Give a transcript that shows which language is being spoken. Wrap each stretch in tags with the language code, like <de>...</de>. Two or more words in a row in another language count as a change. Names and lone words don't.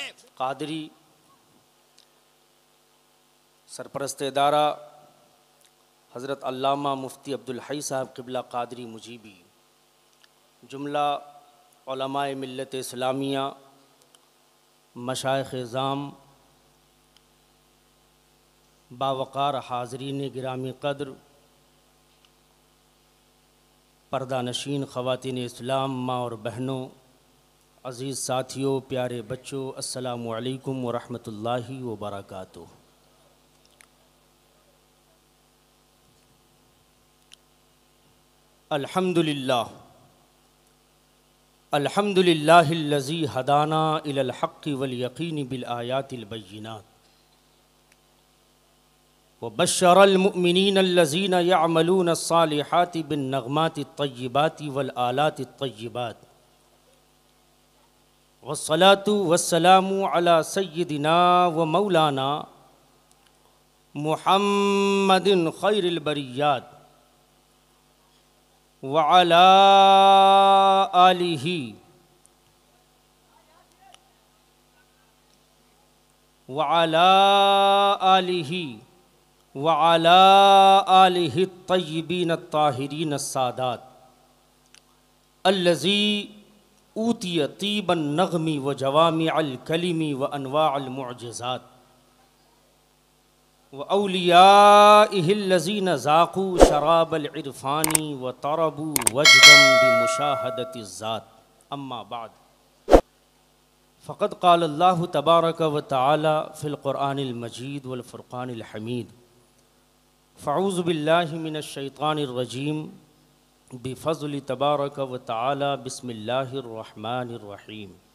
<ur>قادری سرپرست ادارہ حضرت علامہ مفتی عبدالحئی صاحب قبلہ قادری مجیبی، جملہ علمائے ملت اسلامیہ، مشائخ عظام, باوقار حاضرین گرامی قدر، پردہ نشین خواتین اسلام، ماں اور بہنوں، عزیز ساتھیوں، پیارے بچوں,</ur> <ar>السلام عليكم ورحمة الله وبركاته. الحمد لله الحمد لله الذي هدانا إلى الحق واليقين بالآيات البينات وبشر المؤمنين الذين يعملون الصالحات بالنغمات الطيبات والآلات الطيبات والصلاة والسلام على سيدنا ومولانا محمد خير البريات وعلى آله وعلى آله وعلى آله طيبين طاهرين سادات الذي أوتي طيب النغم وجوامع الكلم وأنواع المعجزات وأوليائه الذين ذاقوا شراب العرفان وطربوا وجدا بمشاهدة الذات. أما بعد فقد قال الله تبارك وتعالى في القرآن المجيد والفرقان الحميد. فأعوذ بالله من الشيطان الرجيم. بفضل تبارك وتعالى بسم الله الرحمن الرحيم.</ar>